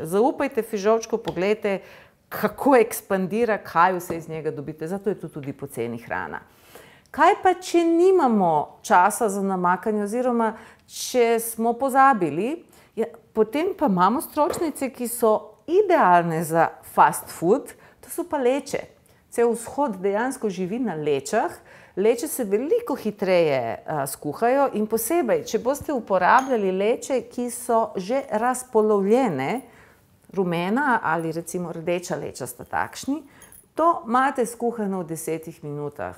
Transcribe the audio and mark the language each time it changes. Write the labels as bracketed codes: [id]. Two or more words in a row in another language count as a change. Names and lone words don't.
[sl] Zaupajte fižolčku, pogledajte, kako ekspandira, kaj vse iz njega dobite. Zato je to tudi poceni hrana. Kaj pa, če nimamo časa za namakanje oziroma če smo pozabili, potem pa imamo stročnice, ki so idealne za [en] fast food, [sl] to so pa leče. Cel vzhod dejansko živi na lečah. Leče se veliko hitreje skuhajo in posebej, če boste uporabljali leče, ki so že razpolovljene, rumena ali recimo rdeča leča sta takšni, to imate skuhano v 10 minutah.